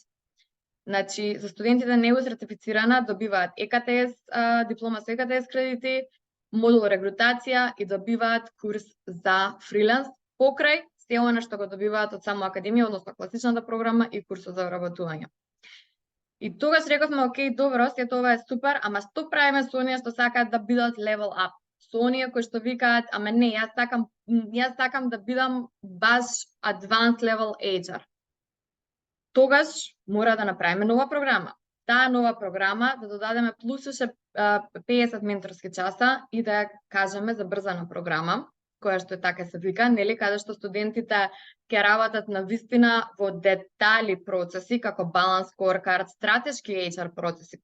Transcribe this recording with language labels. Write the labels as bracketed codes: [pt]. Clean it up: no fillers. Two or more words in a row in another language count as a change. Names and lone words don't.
[mk] Значи, за студентите не е сертифицирана, добиваат EKTS, диплома со EKTS кредити, модул регрутација и добиваат курс за фриланс покрај се она што го добиваат од само академија, односно класичната програма и курсот за вработување. И тогаш рековме, окей, добро, сето ова е супер, ама што правиме со оние што сакаат да бидат [en] level up? [mk] Со оние кои што викаат, ама не, јас сакам да бидам баш [en] advanced level HR. [mk] Тогаш мора да направиме нова програма. Таа нова програма да додадеме плюс уште 50 менторски часа и да ја кажеме забрзана програма. која што е така се вика, нели, каде што студентите ќе работат на вистина во детали процеси, како баланс scorecard, стратешки HR процеси.